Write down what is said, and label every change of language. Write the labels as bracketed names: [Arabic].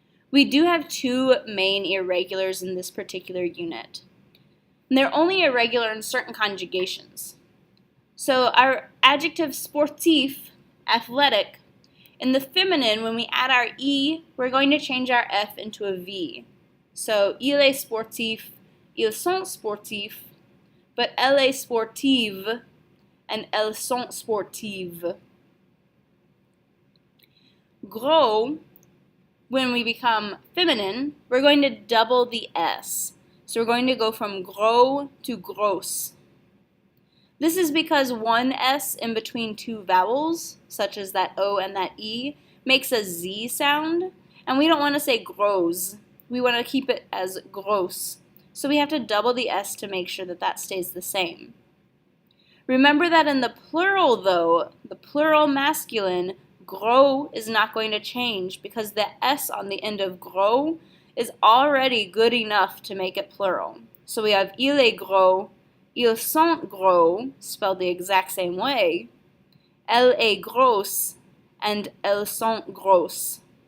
[English] We do have two main irregulars in this particular unit. And they're only irregular in certain conjugations. So our adjective sportif, athletic, in the feminine, when we add our E, we're going to change our F into a V. [French] So il est sportif, ils sont sportifs, but elle est sportive and elles sont sportives. [English] Gros, when we become feminine, we're going to double the S. So we're going to go from gros to grosse. This is because one S in between two vowels, such as that O and that E, makes a Z sound, and we don't want to say gros. We want to keep it as gross. So we have to double the S to make sure that that stays the same. Remember that in the plural, though, the plural masculine, gros is not going to change because the S on the end of gros is already good enough to make it plural. So we have [French] il est gros, ils sont gros, [English] spelled the exact same way, [French] elle est grosse, and elles sont grosses.